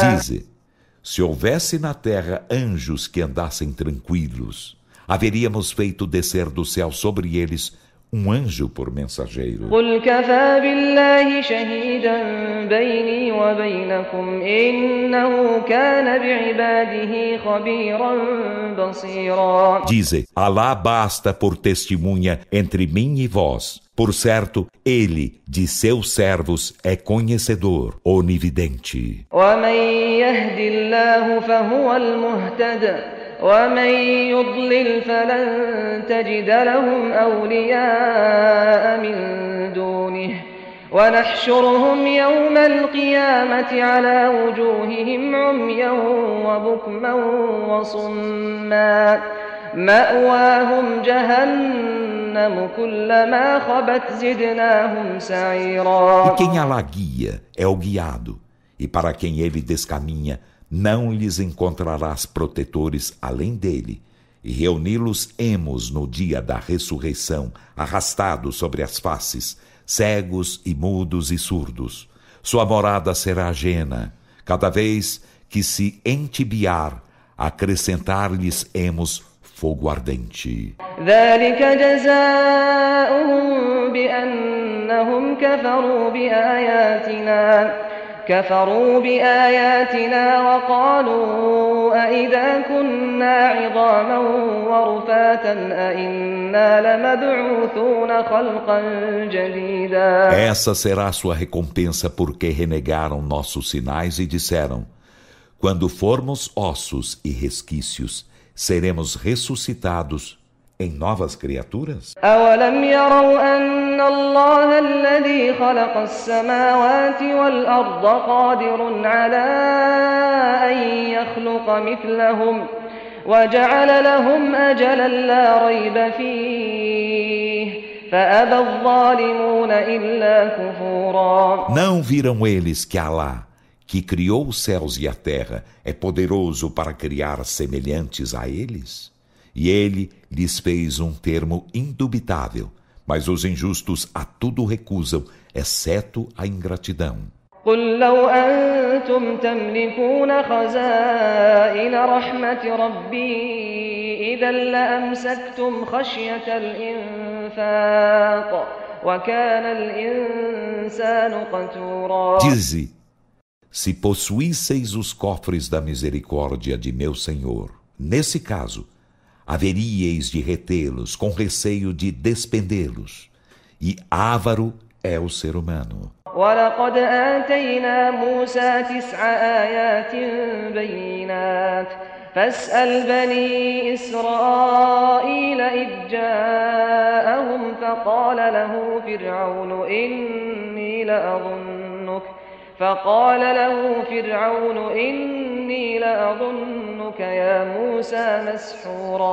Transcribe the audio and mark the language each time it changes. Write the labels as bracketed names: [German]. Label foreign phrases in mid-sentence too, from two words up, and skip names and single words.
[Portuguese] Dize, se houvesse na terra anjos que andassem tranquilos, haveríamos feito descer do céu sobre eles um anjo por mensageiro. [Arabic] قل كفى بالله شهيدا بيني وبينكم إنه كان بعباده خبيرا بصيرا. [Portuguese] Dize, Alá basta por testemunha entre mim e vós. Por certo, ele, de seus servos, é conhecedor, onividente. [Arabic] ومن يهد الله فهو المهتد ومن يضلل فلن تجد لهم أولياء من دونه ونحشرهم يوم القيامة على وجوههم عميا وبكما وصما مأواهم جهنم كلما خبت زدناهم سعيرا. [Portuguese] E quem Alá guia é o guiado, e para quem ele descaminha, não lhes encontrarás protetores além dele, e reuni-los-emos no dia da ressurreição, arrastados sobre as faces, cegos e mudos e surdos. Sua morada será ajena, cada vez que se entibiar, acrescentar-lhes-emos fogo ardente. [Arabic] ذلك جزاؤهم بأنهم كفروا بآياتنا وقالوا أئذا كنا عظاما ورفاتا أئنا لمبعوثون خلقا جديدا. [Portuguese] Essa será a sua recompensa porque renegaram nossos sinais e disseram: quando formos ossos e resquícios, seremos ressuscitados em novas criaturas? [Arabic] أولم يروا أن الله الذي خلق السماوات والأرض قادر على أن يخلق مثلهم وجعل لهم أجلا لا ريب فيه فأبى الظالمون إلا كفورا. [Portuguese] Não viram eles que Alá, que criou os céus e a terra, é poderoso para criar semelhantes a eles? E ele lhes fez um termo indubitável, mas os injustos a tudo recusam, exceto a ingratidão. [Arabic] قل لو أنتم تملكون خزائن رحمة ربي إذا لأمسكتم خشية الإنفاق وكان الإنسان قتورا. [Portuguese] Dize, se possuísseis os cofres da misericórdia de meu Senhor, nesse caso, haveríeis de retê-los com receio de despendê-los. E ávaro é o ser humano. [Arabic] ولقد آتينا موسى 9 آيات بينات فاسأل بني إسرائيل إذ جاءهم فقال له فرعون إني لأظنك يا موسى مسحورا.